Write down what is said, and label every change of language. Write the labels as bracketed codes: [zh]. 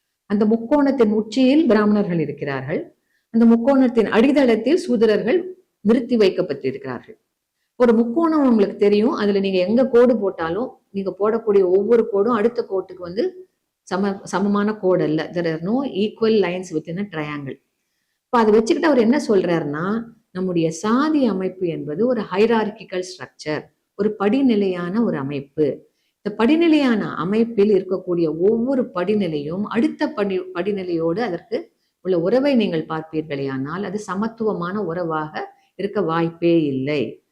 [ta] அந்த முக்கோணத்தின் உச்சியில் பிராமணர்கள் இருக்கிறார்கள், அந்த முக்கோணத்தின் அடித்தளத்தில் சூத்திரர்கள் நிறுத்தி வைக்கப்பட்டிருக்கிறார்கள். ஒரு முக்கோணம் உங்களுக்கு தெரியும், அதுல நீங்க எங்க கோடு போட்டாலும் நீங்க போடக்கூடிய ஒவ்வொரு கோடும் அடுத்த கோட்டுக்கு வந்து சமமான கோடு அல்ல. [en] there are no equal lines within a triangle. [ta] இப்போ அதை வச்சுக்கிட்டு அவர் என்ன சொல்றாருன்னா, நம்முடைய சாதி அமைப்பு என்பது ஒரு ஹைரார்கிக்கல் ஸ்ட்ரக்சர், ஒரு படிநிலையான ஒரு அமைப்பு. இந்த படிநிலையான அமைப்பில் இருக்கக்கூடிய ஒவ்வொரு படிநிலையும் அடுத்த படிநிலையோடு அதற்கு உள்ள உறவை நீங்கள் பார்ப்பீர்களேயானால் அது சமத்துவமான உறவாக இருக்க வாய்ப்பே இல்லை.